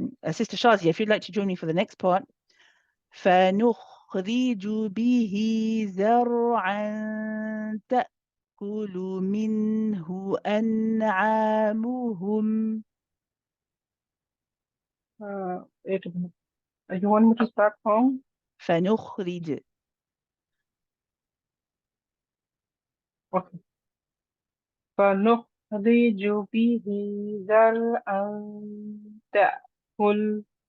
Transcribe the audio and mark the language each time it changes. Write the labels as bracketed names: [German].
[English] Sister Shazia, if you'd like to join me for the next part. [Arabic] فنخرج به زرعا تأكل منه أنعامهم. [English] Wait a minute. You want me to start from? [Arabic] فنخرج. Okay. فنخرج به زرعا تأكل.